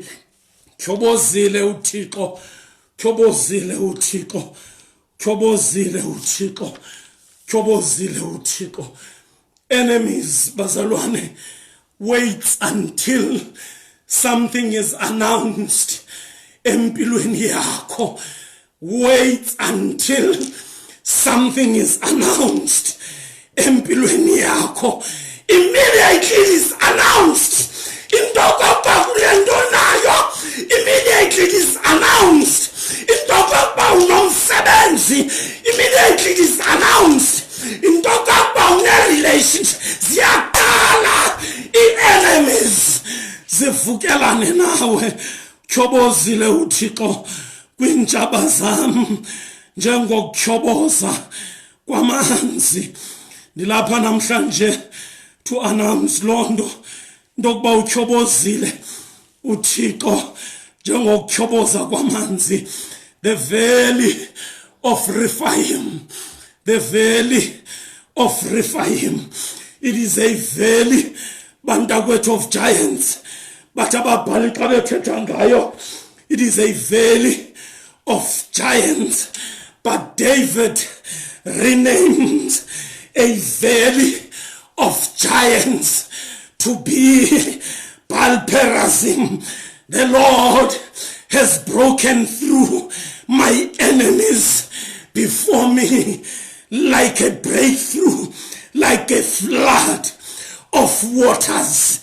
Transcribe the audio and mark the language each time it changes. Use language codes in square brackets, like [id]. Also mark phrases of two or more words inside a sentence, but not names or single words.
[xh] Tyhobozile uThixo, tyhobozile uThixo, tyhobozile uThixo, tyhobozile uThixo. [en] Enemies, bazalwane, wait until something is announced [xh] empilweni yakho. [en] Wait until something is announced [xh] empilweni yakho. [en] Immediately it is announced. [xh] Into kokuba kulento nayo, [en] immediately it is announced. [xh] Into kokuba unomsebenzi, [en] immediately it is announced. [xh] Into kokuba une-relationship, ziyaqala i-enemies zivukelane nawe. Tyhobozile uThixo kwintshaba zam njengokutyhoboza kwamanzi. Ndilapha namhlanje [en] to announce [xh] londo ndokuba utyhobozile uThixo njengokutyhoboza kwamanzi. [en] The valley of Rephaim, the valley of Rephaim, it is a valley, bantakwethu, of giants. [xh] But ababhali xa bethetha ngayo, [en] it is a valley of giants. But David renames a valley of giants to be Baal-perazim. The Lord has broken through my enemies before me like a breakthrough, like a flood of waters.